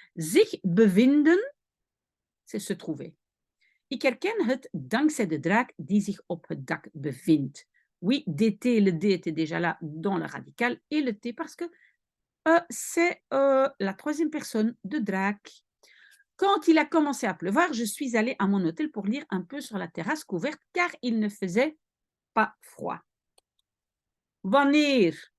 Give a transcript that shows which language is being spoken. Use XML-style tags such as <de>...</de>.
<nl>Zich bevinden,</nl> <fr>c'est se trouver.</fr> <nl>Ik herken het dankzij de draak die zich op het dak bevindt.</nl> <fr>Oui, dt, le d était déjà là dans le radical, et le t parce que c'est la troisième personne de draak. Quand il a commencé à pleuvoir, je suis allée à mon hôtel pour lire un peu sur la terrasse couverte car il ne faisait pas froid. Wanneer?</fr>